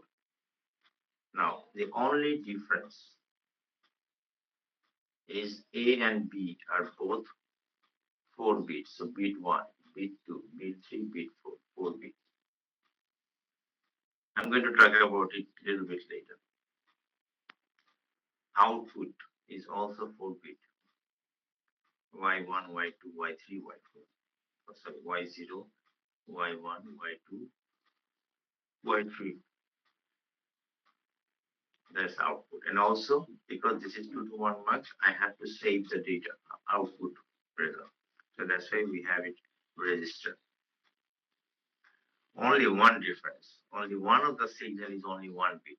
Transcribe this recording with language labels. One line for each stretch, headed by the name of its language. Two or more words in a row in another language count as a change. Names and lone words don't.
English: Now, the only difference is A and B are both 4 bits. So bit 1, bit 2, bit 3, bit 4, 4 bits. I'm going to talk about it a little bit later. Output is also 4 bit. Y1, Y2, Y3, Y4. Oh, sorry, Y0, Y1, Y2, Y3. That's output. And also, because this is 2 to 1 marks, I have to save the data, output result. So that's why we have it registered. Only one difference. Only one of the signal is only 1 bit.